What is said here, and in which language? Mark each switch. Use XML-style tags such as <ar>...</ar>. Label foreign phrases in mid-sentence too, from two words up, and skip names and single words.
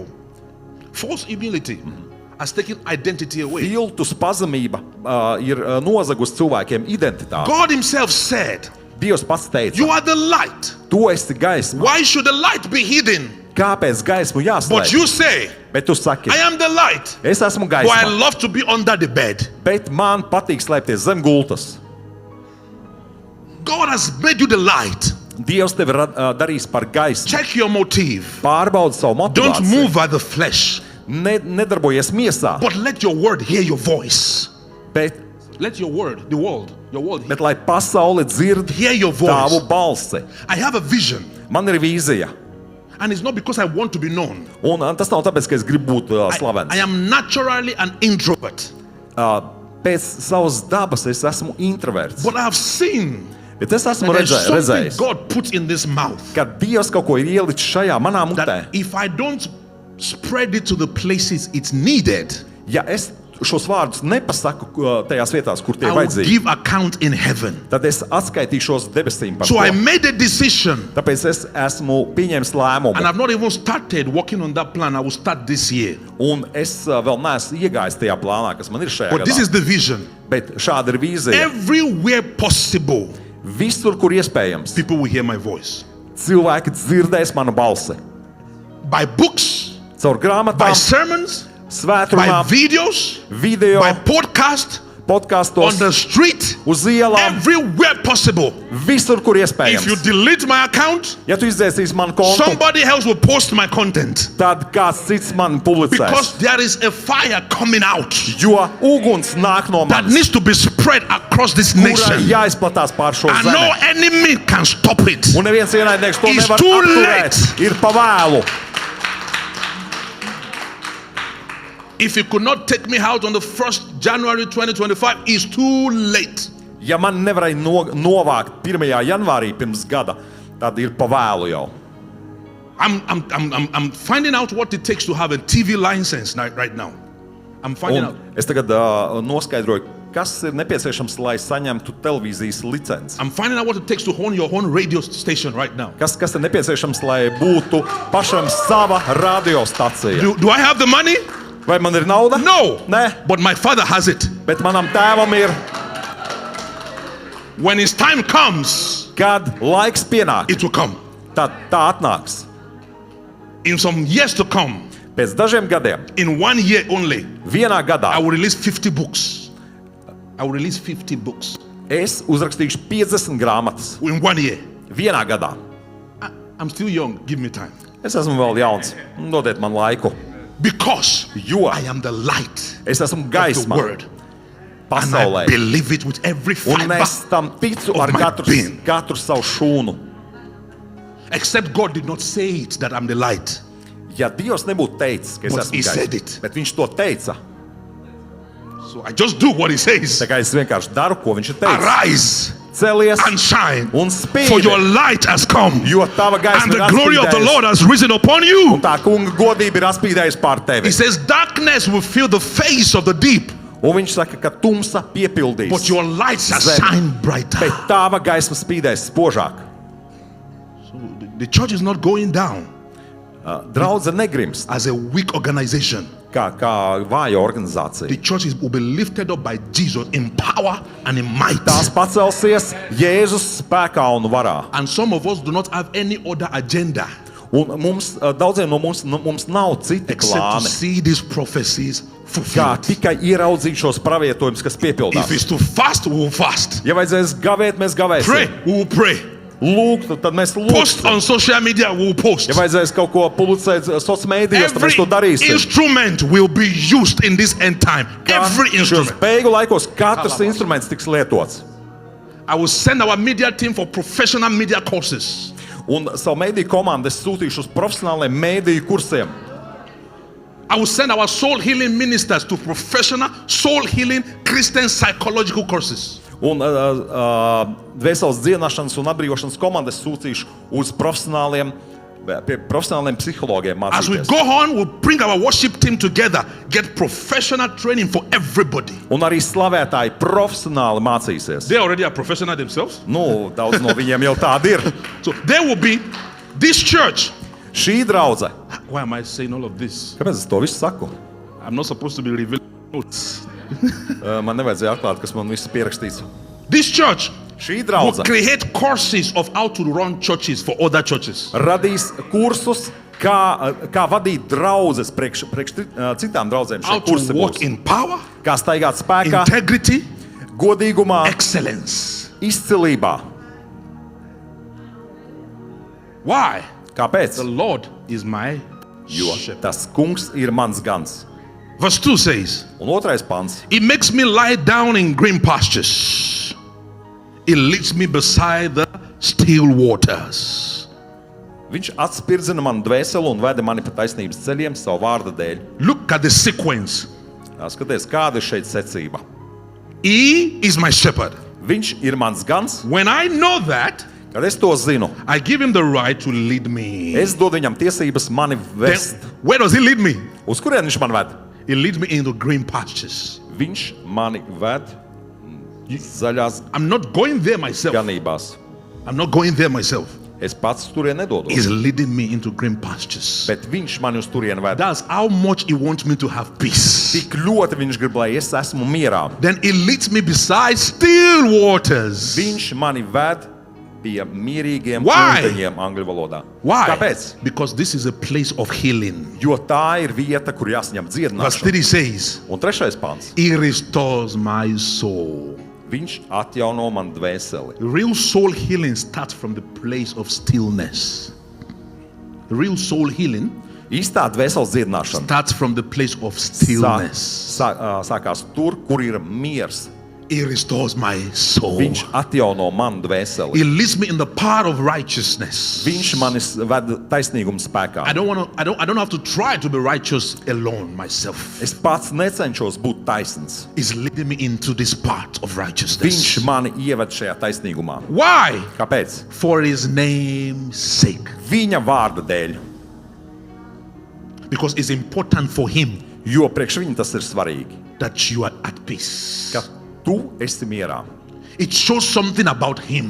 <en>False humility has taken identity away.</en> <lv>Viltus pazemība ir nozagus cilvēkiem identitāti.</lv> <en>God himself said,</en> <lv>Dievs pats teica,</lv> <en>you are the light.</en> <lv>tu esi gaisma.</lv> <en>Why should the light be hidden?</en> <lv>Kāpēc gaismu</lv> <en>But</en> <lv>jāslēdz?</lv> <en>you say,</en> <lv>Bet tu saki,</lv> <en>I am the light.</en> <lv>es esmu</lv> <en>But I</en> <lv>gaisma,</lv> <en>love to be under the bed.</en> <lv>bet man patīk slēpties zem gultas.</lv> <en>God has made you the light.</en> <lv>Dievs tevi darīs par gaismu.</lv> <en>Check your motive.</en> <lv>Pārbaudi savu</lv> <en>Don't</en> <lv>motivāciju.</lv> <en>move by the flesh,</en> <lv>Nedarbojies miesā,</lv> <en>but let your word hear your voice.</en> <lv>bet,</lv> <en>Let your word, your word</en> <lv>bet lai pasaule dzird</lv> <en>hear your</en> <lv>tavu</lv> <en>voice.</en> <lv>balsi.</lv> <en>I have a vision,</en> <lv>Man ir vīzija.</lv> <en>and it's not because I want to be known.</en> <lv>Un tas nav tāpēc, ka es gribu būt slavens.</lv> <en>I am naturally an introvert,</en> <lv>Pēc savas dabas es esmu introverts.</lv> <en>but I have seen</en> <lv>Bet es esmu</lv> <en>that there's something</en> <lv>redzējis,</lv> <en>God puts in this mouth</en> <lv>ka Dievs kaut ko ir ielicis šajā manā mutē.</lv> <en>that if I don't spread it to the places it's needed,</en> <lv>Ja es šos vārdus nepasaku tajās vietās, kur tie</lv> <en>I will</en> <lv>vajadzīgi,</lv> <en>give account in heaven.</en> <lv>tad es atskaitīšos debesīm par</lv> <en>So I</en> <lv>to.</lv> <en>made a decision, Tāpēc es esmu pieņēmis lēmumu. and I've not even started working on that plan. I will start this year.</en> <lv>Un es vēl neesmu iegājis tajā plānā, kas man ir šajā</lv> <en>But this</en> <lv>gadā.</lv> <en>is the vision.</en> <lv>Bet šāda ir vīzija.</lv> <en>Everywhere possible,</en> <lv>Visur, kur iespējams,</lv> <en>people will hear my voice.</en> <lv>cilvēki dzirdēs manu balsi.</lv> <en>By books,</en> <lv>Caur</lv> <en>by</en> <lv>grāmatām,</lv> <en>sermons, by</en> <lv>svētkrājumiem,</lv> <en>videos,</en> <lv>video,</lv> <en>by podcast, on</en> <lv>podkastos,</lv> <en>the street,</en> <lv>uz ielām,</lv> <en>everywhere possible.</en> <lv>visur, kur</lv> <en>If you</en> <lv>iespējams.</lv> <en>delete my account,</en> <lv>Ja tu izdzēsīsi manu kontu,</lv> <en>somebody else will post my content</en> <lv>tad kāds cits man publicēs.</lv> <en>because there is a fire coming out</en> <lv>Jo uguns nāk no</lv> <en>that</en> <lv>manis,</lv> <en>needs to be spread across this</en> <lv>kurai</lv> <en>nation,</en> <lv>jāizplatās pār šo</lv> <en>and no</en> <lv>zemi.</lv> <en>enemy can stop it.</en> <lv>Un neviens ienaidnieks to</lv> <en>It's</en> <lv>nevar</lv> <en>too</en> <lv>apturēt. Ir pa vēlu.</lv> <en>If you could not take me out on the 1st January 2025, it's too late.</en> <lv>Ja man nevarēja novākt 1. janvārī pirms gada, tad ir pa vēlu jau.</lv> <en>I'm finding out what it takes to have a TV license right now. I'm finding out.</en> <lv>Un es tagad noskaidroju, kas ir nepieciešams, lai saņemtu televīzijas licenci.</lv> <en>I'm finding out what it takes to own your own radio station right now.</en> <lv>Kas ir nepieciešams, lai būtu pašam sava radiostacija?</lv> <en>Do I have the money?</en> <lv>Vai man ir nauda?</lv> <en>No.</en> <lv>Nē,</lv> <en>But my Father has it.</en> <lv>bet manam tēvam ir,</lv> <en>When his time comes,</en> <lv>kad laiks pienāk,</lv> <en>it will come.</en> <lv>tad tā atnāks.</lv> <en>In some years to come,</en> <lv>Pēc dažiem gadiem,</lv> <en>in 1 year only,</en> <lv>vienā gadā,</lv> <en>I will release 50 books. I will release 50 books</en> <lv>es uzrakstīšu 50 grāmatas.</lv> <en>in 1 year.</en> <lv>Vienā gadā.</lv> <en>I'm still young. Give me time.</en> <lv>Es esmu vēl jauns. Dodiet man laiku.</lv> <en>Because</en> <lv>Jo</lv> <en>I am the light</en> <lv>es esmu</lv> <en>of the</en> <lv>gaisma</lv> <en>word. And I</en> <lv>pasaulē.</lv> <en>believe it with every</en> <lv>Un</lv> <en>fiber.</en> <lv>es tam ticu</lv> <en>of</en> <lv>ar</lv> <en>my</en> <lv>katru,</lv> <en>being.</en> <lv>katru savu šūnu.</lv> <en>Except God did not say it that I'm the light.</en> <lv>Ja Dievs nebūtu teicis, ka es</lv> <en>But</en> <lv>esmu</lv> <en>he said it.</en> <lv>gaisma, bet viņš to teica,</lv> <en>So I just do what he says.</en> <lv>tā kā es vienkārši daru, ko viņš ir teicis.</lv> <en>Arise</en> <lv>Celies</lv> <en>and shine,</en> <lv>un</lv> <en>for your</en> <lv>spīdi,</lv> <en>light has come,</en> <lv>jo tava gaisma</lv> <en>and</en> <lv>ir</lv> <en>the glory of the</en> <lv>atspīdējusi.</lv> <en>Lord has risen upon you.</en> <lv>Un tā kunga godība ir atspīdējusi pār tevi.</lv> <en>He says, darkness will fill the face of the deep,</en> <lv>Un viņš saka, ka tumsa piepildīs,</lv> <en>but your light shall</en> <lv>Zem.</lv> <en>shine brighter.</en> <lv>bet tava gaisma spīdēs spožāk.</lv> <en>So the church is not going down</en> <lv>Draudze negrims,</lv> <en>as a weak organization.</en> <lv>kā vāja organizācija.</lv> <en>The church will be lifted up by Jesus in power and in might.</en> <lv>Tās pacelsies Jēzus spēkā un varā.</lv> <en>And some of us do not have any other agenda</en> <lv>Un mums, daudziem no mums nav citi</lv> <en>except to</en> <lv>plāni,</lv> <en>see these prophecies</en> <lv>kā</lv> <en>fulfilled.</en> <lv>tikai ieraudzīt šos pravietojumus, kas</lv> <en>If</en> <lv>piepildās.</lv> <en>it's to fast, we will fast.</en> <lv>Ja vajadzēs gavēt, mēs</lv> <en>Pray,</en> <lv>gavēsim.</lv> <en>we will pray.</en> <lv>Lūgt, tad mēs</lv> <en>Post</en> <lv>lūgsim.</lv> <en>on social media, we will post.</en> <lv>Ja vajadzēs kaut ko publicēt sociālajos mēdījos, tad</lv> <en>Every</en> <lv>mēs to darīsim.</lv> <en>instrument will be used in this end time. Every</en> <lv>Šos</lv> <en>instrument.</en> <lv>beigu laikos katrs instruments tiks lietots.</lv> <en>I will send our media team for professional media courses.</en> <lv>Un savu mēdīju komandu es sūtīšu uz profesionāliem mēdīju kursiem.</lv> <en>I will send our soul healing ministers to professional soul healing Christian psychological courses.</en> <lv>Un dvēseles dziedināšanas un atbrīvošanas komandas sūtīšu uz profesionāliem psihologiem</lv> <en>As we</en> <lv>mācīties.</lv> <en>go on, we'll bring our worship team together, get professional training for everybody.</en> <lv>Un arī slavētāji profesionāli mācīsies.</lv> <en>They already are professional themselves.</en> <lv>Nu, daudz no viņiem jau tādi ir.</lv> <en>So there will be this church.</en> <lv>Šī draudze.</lv> <en>Why am I saying all of this?</en> <lv>Kāpēc es to visu saku?</lv> <en>I'm not supposed to be revealing notes.</en> <lv>Man nevajadzēja atklāt, kas man viss pierakstīts.</lv> <en>This church</en> <lv>Šī</lv> <en>will</en> <lv>draudze</lv> <en>create courses of how to run churches for other churches.</en> <lv>radīs kursus, kā vadīt draudzes priekš citām draudzēm.</lv> <en>How</en> <lv>Šie kursi</lv> <en>to walk</en> <lv>būs.</lv> <en>in power,</en> <lv>Kā staigāt spēkā,</lv> <en>integrity,</en> <lv>godīgumā,</lv> <en>excellence.</en> <lv>izcilībā.</lv> <en>Why?</en> <lv>Kāpēc?</lv> <en>The Lord is my</en> <lv>Jo</lv> <en>shepherd.</en> <lv>tas kungs ir mans gans.</lv> <en>Verse 2 says,</en> <lv>Un otrais pants.</lv> <en>He makes me lie down in green pastures. He leads me beside the still waters.</en> <lv>Viņš atspirdzina manu dvēseli un veda mani pa taisnības ceļiem savu vārda dēļ.</lv> <en>Look at the sequence.</en> <lv>Skaties, kāda ir šeit secība.</lv> <en>He is my shepherd.</en> <lv>Viņš ir mans gans.</lv> <en>When I know that,</en> <lv>Kad es to zinu,</lv> <en>I give him the right to lead me.</en> <lv>es dodu viņam tiesības mani</lv> <en>Then,</en> <lv>vest.</lv> <en>where does he lead me?</en> <lv>Uz kurien viņš man ved?</lv> <en>He leads me into green pastures.</en> <lv>Viņš mani ved zaļās</lv> <en>I'm not going there myself.</en> <lv>ganībās.</lv> <en>I'm not going there myself.</en> <lv>Es pats turien nedodu.</lv> <en>He's leading me into green pastures.</en> <lv>Bet viņš mani uz turieni ved.</lv> <en>That's how much he wants me to have peace.</en> <lv>Tik ļoti viņš grib, lai es esmu mierā.</lv> <en>Then he leads me beside still waters.</en> <lv>Viņš mani ved pie mierīgiem</lv> <en>Why?</en> <lv>ūdeņiem angļu valodā.</lv> <en>Why?</en> <lv>Kāpēc?</lv> <en>Because this is a place of healing.</en> <lv>Jo tā ir vieta, kur jāsaņem</lv> <en>Verse</en> <lv>dziedināšana.</lv> <en>3 says,</en> <lv>Un trešais pants.</lv> <en>He restores my soul.</en> <lv>Viņš atjauno man dvēseli.</lv> <en>Real soul healing starts from the place of stillness. Real soul healing</en> <lv>Īstā dvēseles dziedināšana</lv> <en>starts from the place of stillness.</en> <lv>sākās tur, kur ir miers.</lv> <en>He restores my soul.</en> <lv>Viņš atjauno man dvēseli.</lv> <en>He leads me in the path of righteousness.</en> <lv>Viņš manis ved taisnīguma spēkā.</lv> <en>I don't have to try to be righteous alone myself.</en> <lv>Es pats necenšos būt taisns.</lv> <en>He's leading me into this path of righteousness.</en> <lv>Viņš mani ieved šajā taisnīgumā.</lv> <en>Why?</en> <lv>Kāpēc?</lv> <en>For his name's sake.</en> <lv>Viņa vārda dēļ.</lv> <en>Because it's important for him</en> <lv>Jo priekš viņa tas ir svarīgi.</lv> <en>that you are at peace.</en> <lv>Ka tu esi mierā.</lv> <en>It shows something about him</en>